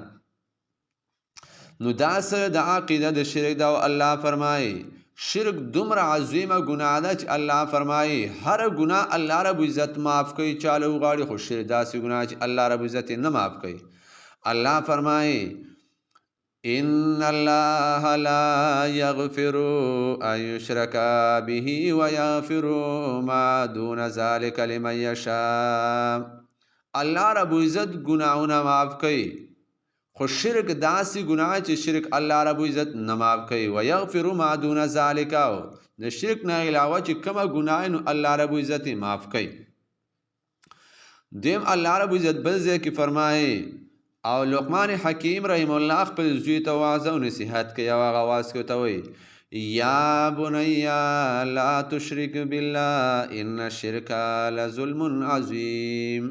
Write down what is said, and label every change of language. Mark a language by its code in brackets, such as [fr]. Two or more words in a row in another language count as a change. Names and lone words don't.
[ps] نو دا سره د عقیده د شرک دا. او الله فرمایي شرک دومره عظیمه ګناه ده چې الله فرمایي هر ګناه الله رب عزت معاف کوي چاله وغواړي، خو شرک داسې ګناه چې الله رب عزت یې نه معاف کوي. الله فرمایي [ar] ان الله لا يغفر ان يشرك به ويغفر ما دون ذلك لمن يشاء. [ps] الله رب عزت گناهونه معاف کوي، خو شرک داسې گناه چې شرک الله رب عزت نه معاف کوي. [ar] ويغفر ما دون ذلك، [ps] د شرک نه علاوه چې کومه گناه نو الله رب عزت معاف کوي. دیم الله رب عزت بل ځای کې فرمایي او لقمان حکیم [ar] رحم الله [ps] خپل زوی ته واعظ او نصیحت کوي او هغه واعظ کې ورته وایي [ar] یا بنی لا تشرک بالله ان الشرک لظلم عظیم.